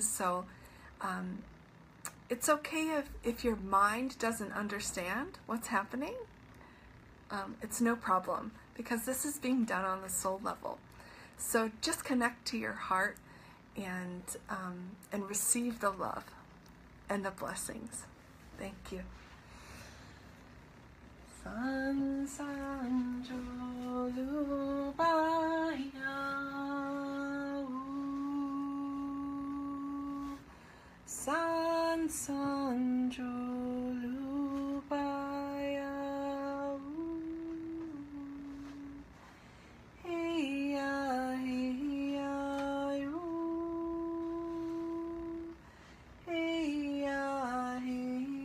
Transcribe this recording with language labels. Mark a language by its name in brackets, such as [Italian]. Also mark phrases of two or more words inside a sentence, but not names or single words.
[English] So it's okay if your mind doesn't understand what's happening. It's no problem, because this is being done on the soul level. So just connect to your heart and receive the love and the blessings. Thank you. San san jolu bayau, san san jolu bayau, hey ya hey ya you, hey ya hey.